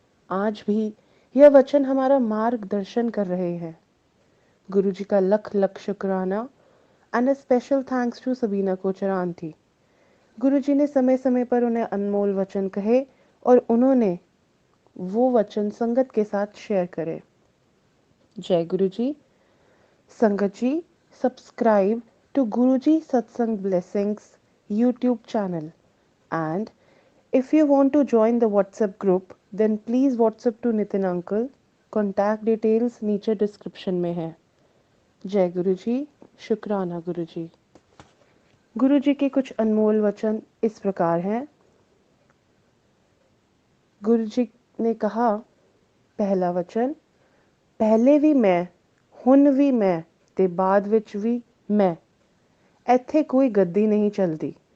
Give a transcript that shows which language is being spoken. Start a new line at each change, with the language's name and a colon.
Hindi: आज भी यह वचन हमारा मार्गदर्शन कर रहे हैं। गुरुजी का लख लख शुक्राना
English: And a special thanks to Sabina कोचरांती।
Hindi: गुरुजी ने समय समय पर उन्हें अनमोल वचन कहे और उन्होंने वो वचन संगत के साथ शेयर करे। जय गुरुजी।
English: संगत जी, subscribe to Guruji Satsang Blessings YouTube channel, and if you want to join the WhatsApp group then please WhatsApp to Nitin uncle.
Hindi: Contact details नीचे डिस्क्रिप्शन में है। जय गुरुजी। शुक्राना गुरुजी। गुरुजी के कुछ अनमोल वचन इस प्रकार हैं। गुरुजी ने कहा, पहला वचन,
Punjabi: पहले भी मैं, हुन भी मैं
Hindi: ते बाद विच भी मैं, ਇੱਥੇ कोई गद्दी नहीं चलती।